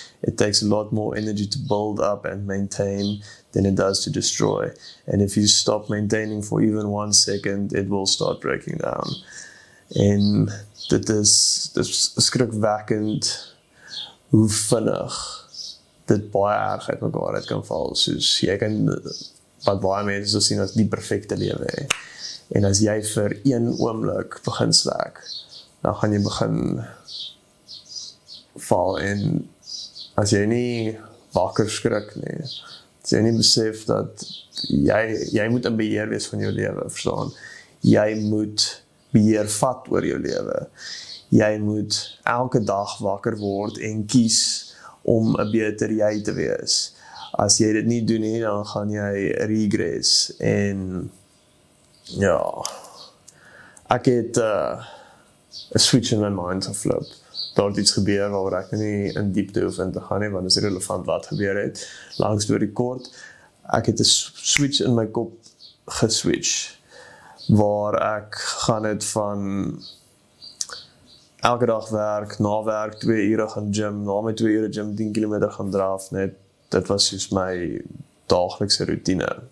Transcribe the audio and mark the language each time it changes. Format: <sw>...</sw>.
<en>It takes a lot more energy to build up and maintain than it does to destroy. And if you stop maintaining for even 1 second, it will start breaking down.</en> <af>En dit is skrikwekkend hoe vinnig dit baie erg uit mekaar uit kan val. Soos jy kan, wat baie mense so sien as die perfekte lewe hê. En as jy vir 1 oomblik begin slack, dan gaan jy begin val, en as jy nie wakker skrik nie, as jy nie besef dat jy moet in beheer wees van jou lewe, verstaan? Jy moet beheer vat oor jou lewe. Jy moet elke dag wakker word en kies om 'n beter jy te wees. As jy dit nie doen nie, dan gaan jy regress. En ja, ek het 'n switch in my mind geflip. Daar het iets gebeur waaroor ek nie in diepte hoef in te gaan nie, want dit is relevant wat gebeur het. Langs deur die kort, ek het 'n switch in my kop geswitch, waar ek gaan het van elke dag werk, na werk 2 ure gaan gym, na my 2 ure gym 10 km gaan draf, net dit was soos my daaglikse routine.</af>